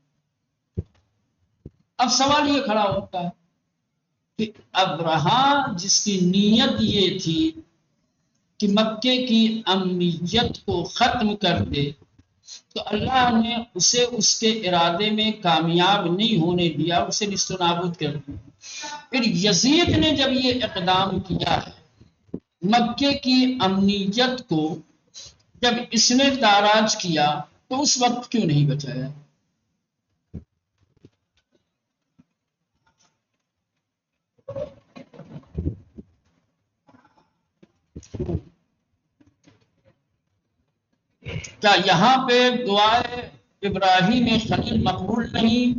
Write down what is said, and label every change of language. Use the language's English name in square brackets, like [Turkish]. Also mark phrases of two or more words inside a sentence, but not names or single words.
[Urdu] اب سوال یہ کھڑا ہوتا ہے کہ ابرہہ جس کی نیت یہ تھی کہ مکے کی امنیت کو ختم کر دے، تو اللہ نے اسے اس کے ارادے میں کامیاب نہیں ہونے دیا، اسے نیست و نابود کر دیا۔ پھر یزید نے جب یہ اقدام کیا ہے، مکے کی امنیت کو جب اس نے تاراج کیا تو اس وقت کیوں نہیں بچایا؟ کیا یہاں پہ دعائے ابراہیم خلیل مقبول نہیں؟